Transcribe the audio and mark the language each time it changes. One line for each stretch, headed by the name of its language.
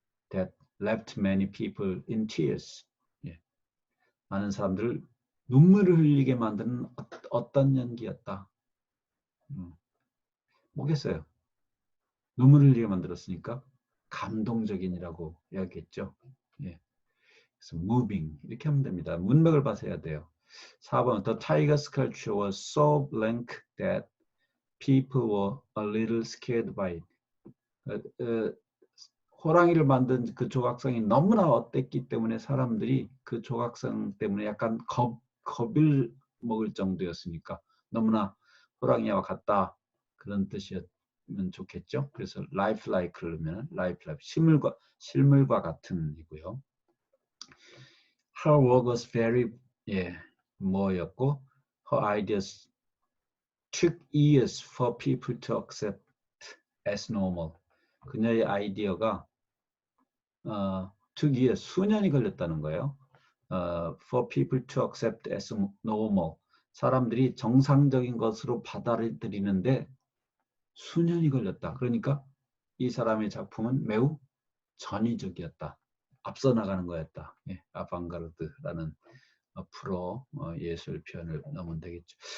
English: that left many people in tears.
Korean: 예. 많은 사람들을 눈물을 흘리게 만드는 어떤 연기였다. 뭐겠어요? 눈물을 흘리게 만들었으니까 감동적인이라고 이야기했죠. 예. 그래서 moving 이렇게 하면 됩니다. 문맥을 봐서 해야 돼요.
English: 4번 The tiger sculpture was so blank that people were a little scared by it.
Korean: 호랑이를 만든 그 조각상이 너무나 어땠기 때문에 사람들이 그 조각상 때문에 약간 겁을 먹을 정도였으니까 너무나 호랑이와 같다 그런 뜻이었으면 좋겠죠. 그래서 lifelike를 넣으면 lifelike 실물과 같은 이고요.
English: Her work was very
Korean: 뭐였고
English: her ideas took years for people to accept as normal.
Korean: 그녀의 아이디어가
English: took years
Korean: 수년이 걸렸다는 거예요.
English: For people to accept as normal.
Korean: 사람들이 정상적인 것으로 받아들이는데 수년이 걸렸다. 그러니까 이 사람의 작품은 매우 전위적이었다. 앞서 나가는 거였다. 아방가르드라는 프로 예술 표현을 넣으면 되겠죠.